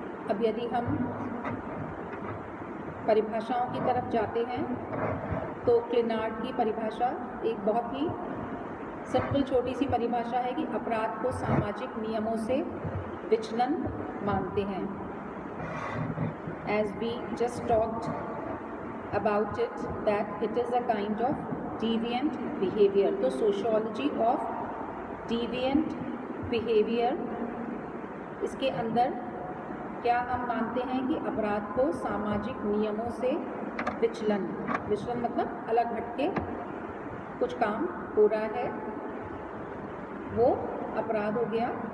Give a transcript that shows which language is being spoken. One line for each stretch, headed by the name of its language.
Hindi: अब यदि हम परिभाषाओं की तरफ जाते हैं तो क्लिनार्ड की परिभाषा एक बहुत ही सिंपल छोटी सी परिभाषा है कि अपराध को सामाजिक नियमों से विचलन मानते हैं।
English: As we just talked about it, that it is a kind of deviant behavior.
Hindi: तो sociology of deviant behavior, इसके अंदर क्या हम मानते हैं कि अपराध को सामाजिक नियमों से विचलन मतलब अलग हटके कुछ काम हो रहा है, वो अपराध हो गया।